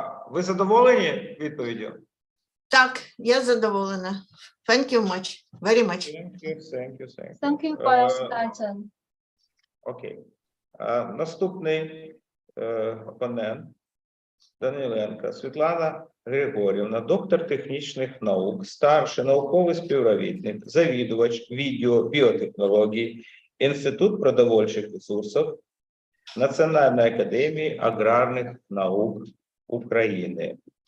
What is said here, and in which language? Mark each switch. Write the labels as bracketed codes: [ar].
[uk] Ви задоволені відповіддю? Так, я задоволена. [en] Thank you much. Very much. Thank you for your suggestion. [uk] Окей. Наступний опонент Даниленко Світлана Григорівна, доктор технічних наук, старший науковий співробітник, завідувач відділу біотехнологій, Інститут продовольчих ресурсів Національної академії аграрних наук України.